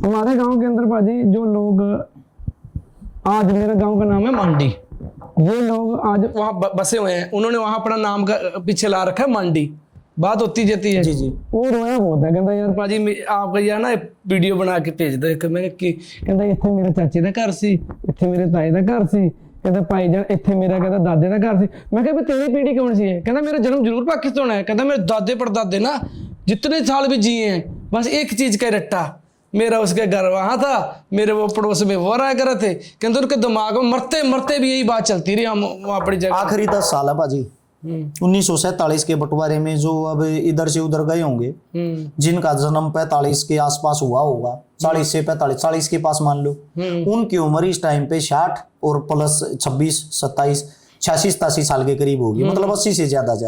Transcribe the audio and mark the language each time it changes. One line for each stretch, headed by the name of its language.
Hindi: हमारे गांव के अंदर भाजी जो लोग, आज मेरे गांव का नाम है मांडी, ये लोग आज वहाँ बसे हुए हैं, उन्होंने वहाँ अपना नाम का पीछे ला रखा है मांडी। बात होती जाती है जी जी। वो रोया बहुत है, कहता यार पाजी आप यार ना वीडियो बना के भेज दो एक, मैं कि
Punjabi: ਕਹਿੰਦਾ ਇੱਥੇ ਮੇਰੇ ਚਾਚੇ ਦਾ ਘਰ ਸੀ, ਇੱਥੇ ਮੇਰੇ ਤਾਏ ਦਾ ਘਰ ਸੀ, ਕਹਿੰਦਾ ਭਾਈ ਜਾਨ ਇੱਥੇ ਮੇਰਾ ਕਹਿੰਦਾ ਦਾਦੇ ਦਾ ਘਰ ਸੀ। ਮੈਂ ਕਿਹਾ ਵੀ ਤੇਰੀ ਪੀੜ੍ਹੀ ਕੌਣ ਸੀ? ਕਹਿੰਦਾ ਮੇਰਾ
Hindi: जन्म जरूर पाकिस्तान है, कहता मेरे दादे परदादे ना जितने साल भी जिए हैं बस एक चीज का रट्टा, मेरा उसके घर वहां था, मेरे वो पड़ोस में वो रहा करे थे, कहते उनके दिमाग में मरते मरते भी यही बात चलती रही। हम वहाँ अपनी जगह आखिरी 10 साल है पाजी 1947 के बंटवारे में, जो अब इधर से उधर गए होंगे, जिनका जन्म 45 के आसपास हुआ होगा, 40 से 45, 40 के पास मान लो, उनकी उम्र इस टाइम पे 60 और प्लस 26, 27, 86, 87 साल के करीब होगी, मतलब 80 से ज्यादा।